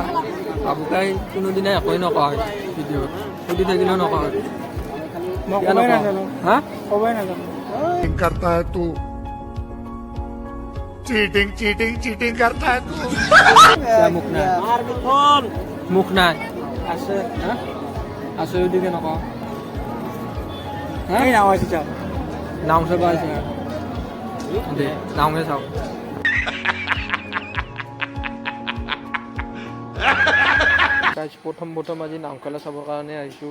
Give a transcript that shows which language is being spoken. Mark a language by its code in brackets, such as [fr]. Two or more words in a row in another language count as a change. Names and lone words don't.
[as] বাবুকাই কোনোদিনাই একোৱেই নকয় ভিডিঅ'ত, সুধি থাকিলেও নকয়। হা? [hi] करता है तू चीटिंग चीटिंग चीटिंग करता है तू [as] মুখ নাই, মুখ নাই আছে। আছে যদিকে নকওঁ। নাও চাব আহিছে, নাওহে চাওক। প্ৰথম আজি নামখেলা চাবৰ কাৰণে আহিছোঁ।